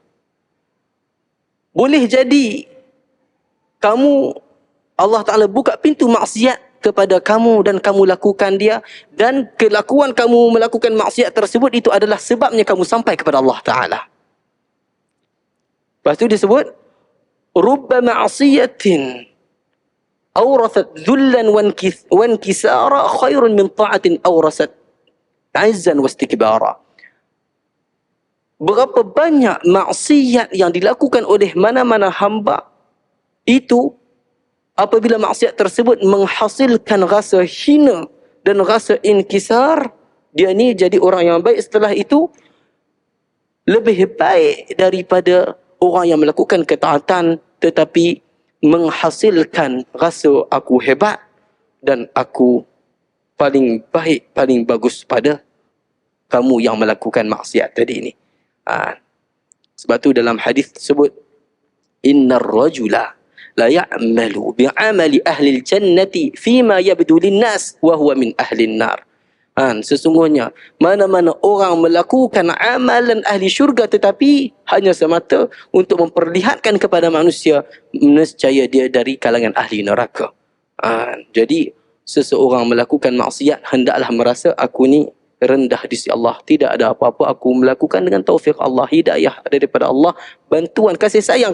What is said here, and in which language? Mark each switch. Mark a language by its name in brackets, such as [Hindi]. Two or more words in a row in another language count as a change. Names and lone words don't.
[Malay] Boleh jadi kamu, Allah Ta'ala buka pintu maksiat kepada kamu dan kamu lakukan dia, dan kelakuan kamu melakukan maksiat tersebut itu adalah sebabnya kamu sampai kepada Allah Ta'ala. Lepas tu disebut [Arabic] رب معصية أورثت ذلا وانكسارا خير من طاعة أورثت عزا واستكبارا. [Malay] Berapa banyak maksiat yang dilakukan oleh mana-mana hamba itu, apabila maksiat tersebut menghasilkan rasa hina dan rasa inkisar, dia ni jadi orang yang baik setelah itu, lebih baik daripada orang yang melakukan ketaatan tetapi menghasilkan rasa aku hebat dan aku paling baik, paling bagus pada kamu yang melakukan maksiat tadi ini. Sebab tu dalam hadis tersebut, [Arabic] إن الرجل ليعمل بعمل أهل الجنة فيما يبدو للناس وهو من أهل النار. [Malay] Sesungguhnya mana-mana orang melakukan amalan ahli syurga tetapi hanya semata untuk memperlihatkan kepada manusia, nescaya dia dari kalangan ahli neraka. Jadi seseorang melakukan maksiat hendaklah merasa aku ni rendah di sisi Allah, tidak ada apa-apa, aku melakukan dengan taufik Allah, hidayah daripada Allah, bantuan kasih sayang.